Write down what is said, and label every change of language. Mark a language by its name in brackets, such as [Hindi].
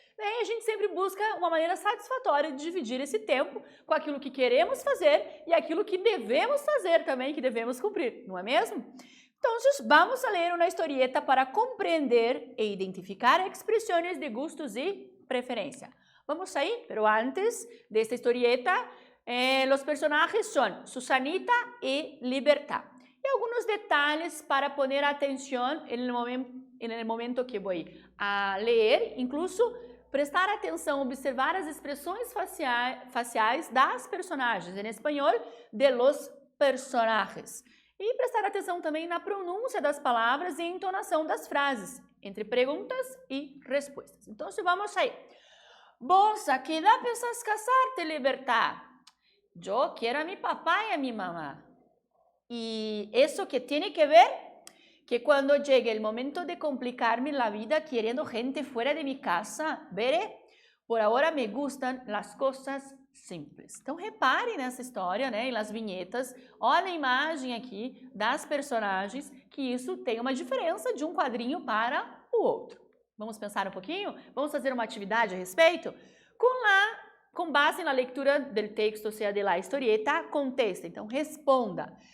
[Portuguese] E a gente sempre busca uma maneira satisfatória de dividir esse tempo com aquilo que queremos fazer e aquilo que devemos fazer também, que devemos cumprir, não é mesmo? Então, vamos a ler uma historieta para compreender e identificar expressões de gustos e preferência. Vamos aí, [Spanish] pero antes de esta historieta, los personajes son Susanita y Libertad. Y algunos detalles para poner atención en el momento que voy a leer, incluso [Portuguese] prestar atenção, observar as expressões faciais das personagens, em espanhol, [Spanish] de los personajes. [Portuguese] E prestar atenção também na pronúncia das palavras e entonação das frases, entre perguntas e respostas. Então, vamos aí. [Spanish] ¿Vos a qué edad pensás casarte, Libertad? Yo quiero a mi papá y a mi mamá. ¿Y eso qué tiene que ver? Que cuando llegue el momento de complicarme la vida queriendo gente fuera de mi casa, veré. Por ahora me gustan las cosas simples. [Portuguese] Então, reparem nessa história, né, e nas vinhetas. Olha a imagem aqui das personagens, que isso tem uma diferença de um quadrinho para o outro. Vamos pensar um pouquinho? Vamos fazer uma atividade a respeito? Com base na leitura do texto, ou seja, [Spanish] de la historieta, contesta. [Portuguese] Então, responda.